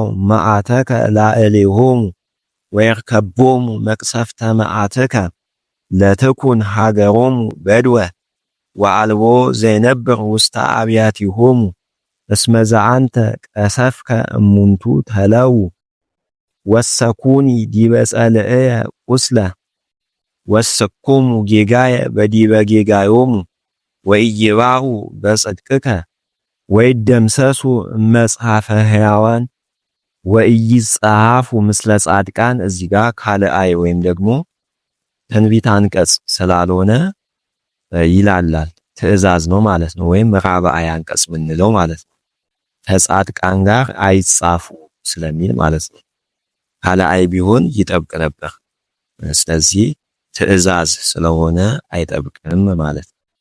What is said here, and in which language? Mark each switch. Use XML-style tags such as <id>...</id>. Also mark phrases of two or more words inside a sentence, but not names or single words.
<gez>መዓተከ ላዕሌሆሙ ወይርከቦሙ መቅሰፍተ መዓተከ ለትኩን ሀገሮሙ በድወ ወአልቦ ዘይነብር ውስተ አብያቲሆሙ እስመ ዘአንተ ቀሰፍከ እሙንቱ ተለው ወሰኩኒ ዲበ ጸልዕየ ቁስለ ወሰኮሙ ጌጋየ በዲበ ጌጋዮሙ ወኢይባኡ በጽድቅከ ወይደምሰሱ መጽሐፈ ሕያዋን ወኢይጻፉ ምስለ ጻድቃን።</gez> <am>እዚህ ጋር ካልአይ ወይም ደግሞ ትንቢት አንቀጽ ስላልሆነ ይላላል ትእዛዝ ነው ማለት ነው። ወይም ራብዓይ አንቀጽ ምንለው ማለት ነው። ከጻድቃን ጋር አይጻፉ ስለሚል ማለት ነው። ካልአይ ቢሆን ይጠብቅ ነበር። ስለዚህ ትእዛዝ ስለሆነ አይጠብቅም ማለት ነው።</am>